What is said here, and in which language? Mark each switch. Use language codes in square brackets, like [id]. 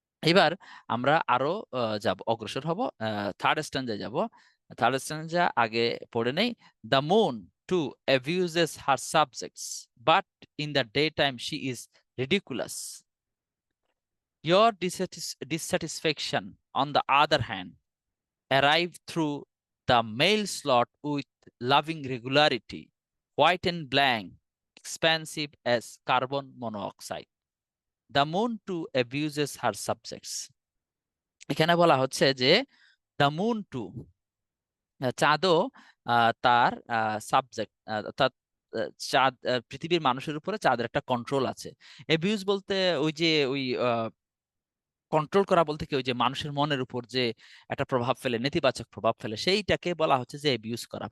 [bn] এবার আমরা আরো যাব, অগ্রসর হব, থার্ড স্ট্যান্ডায় যাব। থার্ড স্ট্যান্ডা আগে পড়ে নেই। [en] The moon too abuses her subjects, but in the day time she is ridiculous. Your dissatisfaction, on the other hand, arrive through the mail slot with loving regularity, white and blank, expansive as carbon monoxide. The moon too abuses her subjects. [bn] এখানে বলা হচ্ছে যে [en] the moon too, [bn] চাঁদও তার subject, অর্থাৎ চাঁদ, পৃথিবীর মানুষের উপরে চাঁদের একটা কন্ট্রোল আছে। এবিউজ বলতে ওই যে ওই কন্ট্রোল করা বলতে কি, ওই যে মানুষের মনের উপর যে একটা প্রভাব ফেলে, নেতিবাচক প্রভাব ফেলে, সেইটাকে বলা হচ্ছে যে এবিউজ করা।